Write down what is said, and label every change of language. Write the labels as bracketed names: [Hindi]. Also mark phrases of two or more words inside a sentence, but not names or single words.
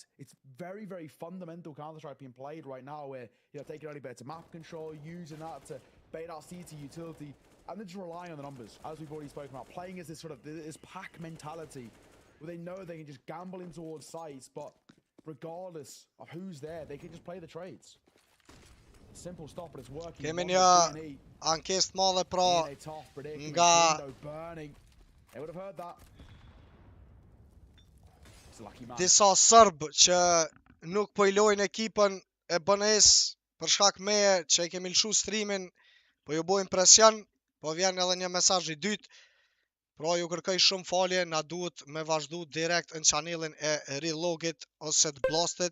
[English] It's very, very fundamental Counter-Strike being played right now where you're taking only better map control, using that to bait out CT utility, and then just relying on the numbers, as we've already spoken about. Playing as this sort of this pack mentality where they know they can just gamble in towards sites, but regardless of who's there, they can just play the trades. Simple stuff, but it's working. [Albanian] Kemi një ankesë madhe pra nga [English] They would have heard that. [Albanian] disa Serb që nuk po i lojnë ekipën e BNS për shkak meje që i kemi lëshu streamin, po ju bojnë presion, po vjen edhe një mesazh i dytë. Pra ju kërkoj shumë falje, na duhet me vazhdu direkt në channelin e Relogit ose të Blastit.